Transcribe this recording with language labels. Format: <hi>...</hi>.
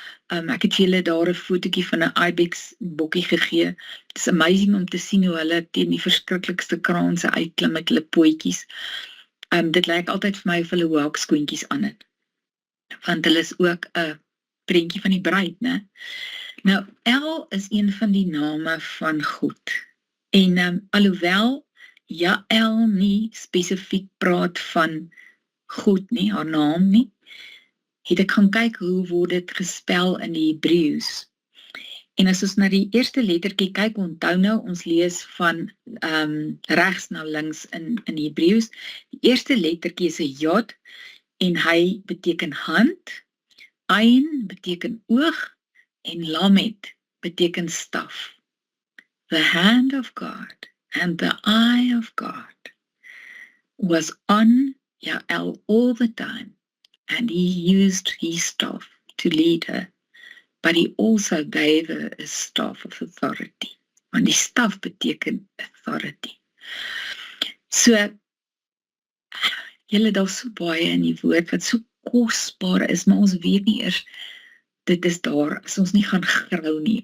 <af>Ek het vir julle daar 'n fotootjie van 'n ibex bokkie gegee.</af> <en>It's amazing</en> <af>om te sien hoe hulle teen die verskriklikste kraanse uitklim met hulle pootjies. Dit lyk altyd vir my of hulle waakskoentjies aan het. Want hulle is ook 'n prentjie van die bruid, né? Nou, El is een van die name van God. En alhoewel Jael nie spesifiek praat van God nie, haar naam nie, het ek gaan kyk hoe word dit gespel in die Hebreëus. En as ons na die eerste lettertjie kyk, onthou nou, ons lees van regs na links in Hebreëus. Die eerste lettertjie is 'n Jod en hy beteken hand, Ain beteken oog en Lamed beteken staf.</af> <en>The hand of God and the eye of God was on Jael all the time, and he used his staff to lead her, but he also gave her a staff of authority.</en> <af>Want die staf beteken authority. So, julle, daar's so baie in die woord wat so kosbaar is, maar ons weet nie eers, dit is daar, as ons nie gaan grou nie.</af>